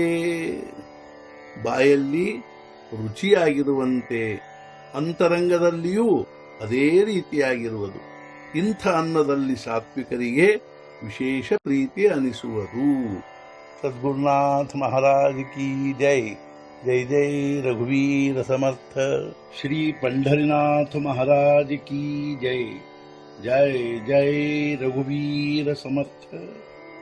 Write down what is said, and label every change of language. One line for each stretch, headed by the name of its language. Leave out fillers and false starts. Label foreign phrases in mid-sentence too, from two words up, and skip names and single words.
Kannada: ಬಾಯಲ್ಲಿ ರುಚಿಯಾಗಿರುವಂತೆ ಅಂತರಂಗದಲ್ಲಿಯೂ ಅದೇ ರೀತಿಯಾಗಿರುವುದು. ಇಂಥ ಅನ್ನದಲ್ಲಿ ಸಾತ್ವಿಕರಿಗೆ ವಿಶೇಷ ಪ್ರೀತಿ ಅನಿಸುವುದು.
Hindi: सद्गुरुनाथ महाराज की जय.
Marathi: जय जय रघुवीर समर्थ.
Hindi: ಶ್ರೀ पंढरीनाथ महाराज की जय.
Marathi: जय जय रघुवीर समर्थ.